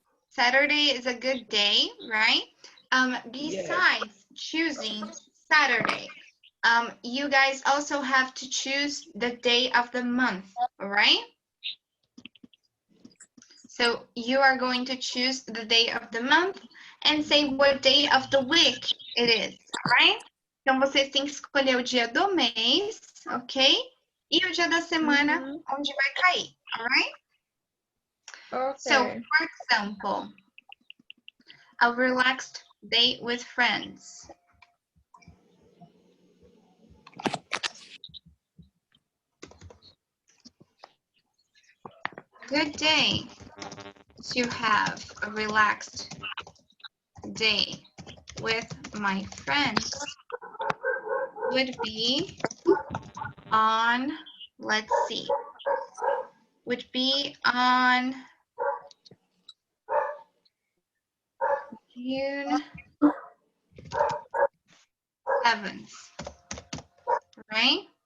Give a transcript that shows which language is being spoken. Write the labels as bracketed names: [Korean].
[English] Saturday is a good day, right? Besides choosing Saturday, you guys also have to choose the day of the month, all right? So you are going to choose the day of the month and say what day of the week it is, all right? [Portuguese] Então vocês têm que escolher o dia do mês, ok? E o dia da semana onde vai cair, all right? [English] Okay. So, for example, a relaxed day with friends. Good day to have a relaxed day with my friends would be on, let's see, would be on June 7th, right?